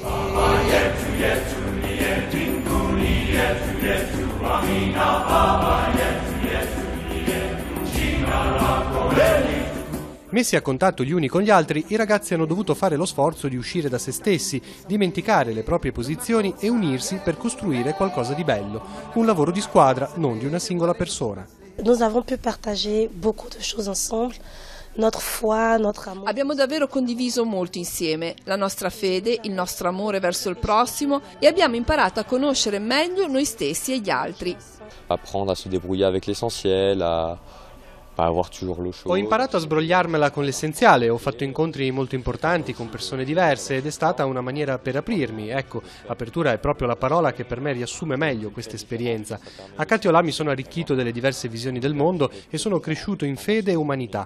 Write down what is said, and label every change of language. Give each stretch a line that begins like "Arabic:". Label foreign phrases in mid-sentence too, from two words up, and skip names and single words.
Italian: Messi a contatto gli uni con gli altri, i ragazzi hanno dovuto fare lo sforzo di uscire da se stessi, dimenticare le proprie posizioni e unirsi per costruire qualcosa di bello. Un lavoro di squadra, non di una singola persona.
French: Nous avons pu partager beaucoup de choses ensemble. Notre foi, notre amour.
Italian: Abbiamo davvero condiviso molto insieme, la nostra fede, il nostro amore verso il prossimo e abbiamo imparato a conoscere meglio noi stessi e gli altri.
French: Apprendre a se débrouiller avec l'essentiel, a avoir toujours le choix.
Italian: Ho imparato a sbrogliarmela con l'essenziale, ho fatto incontri molto importanti con persone diverse ed è stata una maniera per aprirmi. Ecco, apertura è proprio la parola che per me riassume meglio questa esperienza. A Katiolà mi sono arricchito delle diverse visioni del mondo e sono cresciuto in fede e umanità.